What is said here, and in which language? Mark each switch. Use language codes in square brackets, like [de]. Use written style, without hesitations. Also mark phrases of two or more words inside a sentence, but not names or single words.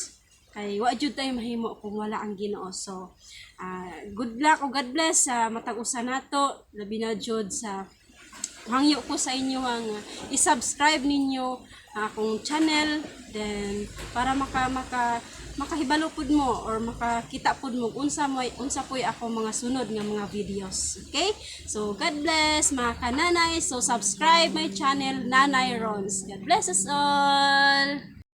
[ceb] Kay wa jud tay mahimo kung wala ang Ginoo. So [en] good luck [ceb] o [en] God bless [ceb] sa matag usa nato, labi na jud sa hangyo ko sa inyo ang i-subscribe ninyo akong channel, then para makahibalo pud mo or makakita pud mo unsa poy ako mga sunod nga mga videos. [en] Okay? So God bless [ceb] mga kananay. [en] So subscribe my channel Nanay Rons. God bless us all.